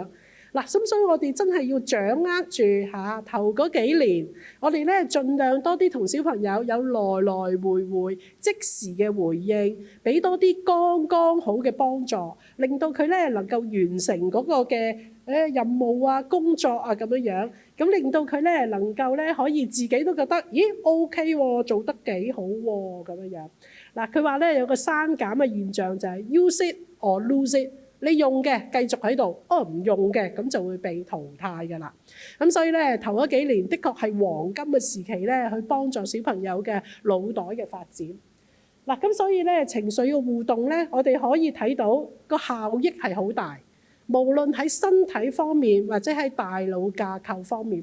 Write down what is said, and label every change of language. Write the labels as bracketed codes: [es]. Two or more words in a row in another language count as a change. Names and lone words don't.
[yue] 嗱，咁所以我哋真係要掌握住頭嗰幾年，我哋咧盡量多啲同小朋友有來來回回即時嘅回應，俾多啲剛剛好嘅幫助，令到佢咧能夠完成嗰個嘅任務啊、工作啊咁樣樣，咁令到佢咧能夠咧可以自己都覺得，咦 OK 喎，做得幾好喎咁樣樣。嗱，佢話咧有個刪減嘅現象就係 [en] use it or lose it。 [yue] 你用嘅繼續喺度，唔用嘅咁就會被淘汰㗎啦。咁所以咧，頭嗰幾年的確係黃金嘅時期咧，去幫助小朋友嘅腦袋嘅發展。嗱，咁所以咧情緒嘅互動咧，我哋可以睇到個效益係好大，無論喺身體方面或者喺大腦架構方面。